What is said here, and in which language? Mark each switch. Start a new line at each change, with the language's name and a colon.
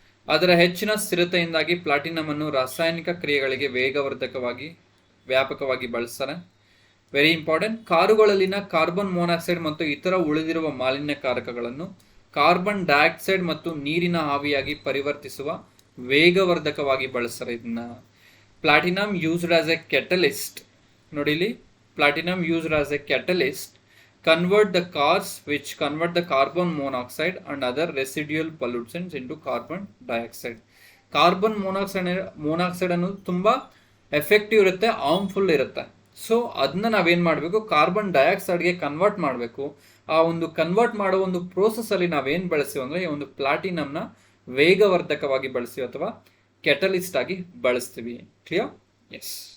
Kannada: ಅದರ ಹೆಚ್ಚಿನ ಸ್ಥಿರತೆಯಿಂದಾಗಿ ಪ್ಲಾಟಿನಮ್ ಅನ್ನು ರಾಸಾಯನಿಕ ಕ್ರಿಯೆಗಳಿಗೆ ವೇಗವರ್ಧಕವಾಗಿ ವ್ಯಾಪಕವಾಗಿ ಬಳಸ್ತಾರೆ.
English: Very important.
Kannada: ಕಾರುಗಳಲ್ಲಿನ ಕಾರ್ಬನ್ ಮೊನಾಕ್ಸೈಡ್ ಮತ್ತು ಇತರ ಉಳಿದಿರುವ ಮಾಲಿನ್ಯಕಾರಕಗಳನ್ನು ಕಾರ್ಬನ್ ಡೈಆಕ್ಸೈಡ್ ಮತ್ತು ನೀರಿನ ಆವಿಯಾಗಿ ಪರಿವರ್ತಿಸುವ ವೇಗವರ್ಧಕವಾಗಿ ಬಳಸ್ತಾರೆ ಇದನ್ನ.
English: Platinum used as a catalyst.
Kannada: ನೋಡಿ ಇಲ್ಲಿ,
English: Platinum used as a catalyst convert the cars which convert the carbon monoxide and other residual pollutants into carbon dioxide.
Kannada: Carbon monoxide ಅನ್ನು ತುಂಬಾ ಎಫೆಕ್ಟಿವ್ ಇರುತ್ತೆ, ಹಾರ್ಮ್ಫುಲ್ ಇರುತ್ತೆ. ಸೊ ಅದನ್ನ ನಾವೇನ್ ಮಾಡಬೇಕು? ಕಾರ್ಬನ್ ಡೈಆಕ್ಸೈಡ್ಗೆ ಕನ್ವರ್ಟ್ ಮಾಡಬೇಕು. ಆ ಒಂದು ಕನ್ವರ್ಟ್ ಮಾಡೋ ಒಂದು ಪ್ರೋಸೆಸ್ ಅಲ್ಲಿ ನಾವೇನ್ ಬಳಸ್ತೀವಿ ಅಂದ್ರೆ ಈ ಒಂದು ಪ್ಲಾಟಿನಮ್ನ ವೇಗವರ್ಧಕವಾಗಿ ಬಳಸ್ತೀವಿ ಅಥವಾ ಕೆಟಲಿಸ್ಟ್ ಆಗಿ ಬಳಸ್ತೀವಿ. ಕ್ಲಿಯರ್? ಎಸ್.